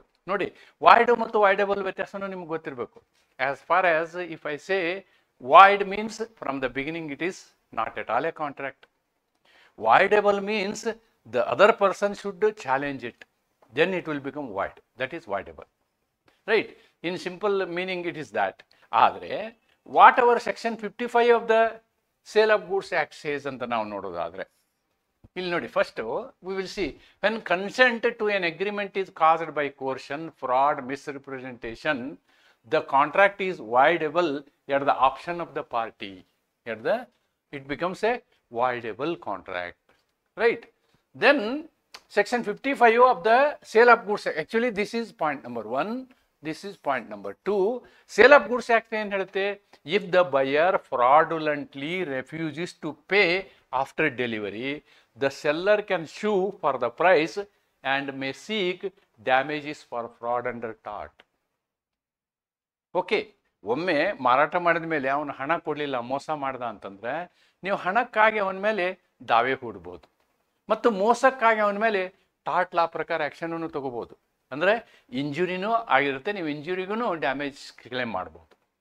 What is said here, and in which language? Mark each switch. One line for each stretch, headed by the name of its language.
Kannada: ನೋಡಿ, ವಾಯ್ಡ್ ಮತ್ತು ವಾಯ್ಡೆಬಲ್ ವ್ಯತ್ಯಾಸನೂ ನಿಮ್ಗೆ ಗೊತ್ತಿರಬೇಕು.
English: As far as if I say void means from the beginning it is not at all a contract. Voidable means the other person should challenge it, then it will become void. That is voidable, right? In simple meaning it is that. Adre whatever section 55 of the Sale of Goods Act says anta
Kannada: ನಾವು ನೋಡೋದಾದ್ರೆ, ಇಲ್ಲಿ ನೋಡಿ,
English: first we will see when consent to an agreement is caused by coercion, fraud, misrepresentation, the contract is voidable at the option of the party. It becomes a voidable contract, right? Then section 55 of the Sale of Goods Act, actually this is point number 1, this is point number 2. Sale of Goods Act
Kannada: ಏನು ಹೇಳುತ್ತೆ?
English: If the buyer fraudulently refuses to pay after delivery, the seller can sue for the price and may seek damages for fraud under tort. Okay.
Kannada: ಒಮ್ಮೆ ಮಾರಾಟ ಮಾಡಿದ ಮೇಲೆ ಅವನು ಹಣ ಕೊಡಲಿಲ್ಲ, ಮೋಸ ಮಾಡ್ದ ಅಂತಂದರೆ, ನೀವು ಹಣಕ್ಕಾಗಿ ಅವನ ಮೇಲೆ ದಾವೆ ಹೂಡ್ಬೋದು ಮತ್ತು ಮೋಸಕ್ಕಾಗಿ ಅವನ ಮೇಲೆ ಟಾಟ್ ಲಾ ಪ್ರಕಾರ ಆ್ಯಕ್ಷನನ್ನು ತಗೋಬೋದು. ಅಂದರೆ ಇಂಜುರಿನೂ ಆಗಿರುತ್ತೆ, ನೀವು ಇಂಜುರಿಗೂ ಡ್ಯಾಮೇಜ್ ಕ್ಲೇಮ್ ಮಾಡ್ಬೋದು.